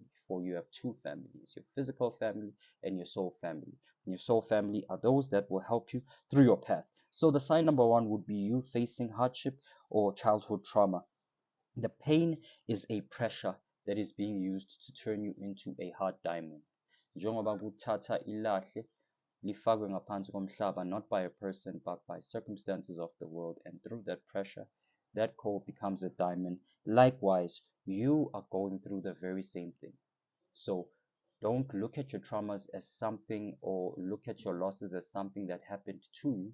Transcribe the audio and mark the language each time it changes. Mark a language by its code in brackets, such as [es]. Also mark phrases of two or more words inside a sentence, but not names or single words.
[en] For you have two families, your physical family and your soul family. And your soul family are those that will help you through your path. So the sign number one would be you facing hardship or childhood trauma. The pain is a pressure that is being used to turn you into a hard diamond. [zu] Njengoba kuthatha ilahle lifakwe ngaphansi komhlaba, [en] not by a person but by circumstances of the world, and through that pressure, that coal becomes a diamond. Likewise, you are going through the very same thing. So don't look at your traumas as something, or look at your losses as something that happened to you.